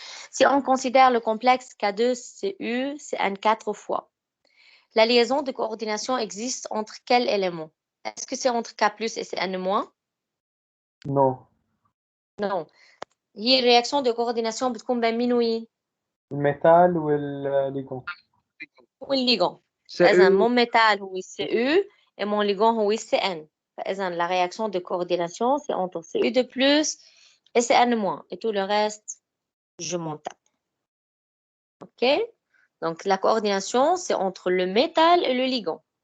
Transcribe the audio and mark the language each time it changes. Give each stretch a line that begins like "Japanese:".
French: Si on considère le complexe K2CU, c'est N4 fois. La liaison de coordination existe entre quels éléments? Est-ce que c'est entre K plus et N-?
English: no
French: Non.
Arabic: هي الرياكشن de coordination بتكون بين مين وين؟ الميتال والليجون. والليجون. CU فإذا
French: mon métal هو CU et mon ligand هو CN.
Arabic: فإذا
French: la réaction de coordination c'est entre CU de plus et CN-. Et tout le reste, je m'en tape. OK? Donc la coordination c'est entre le métal et le ligand.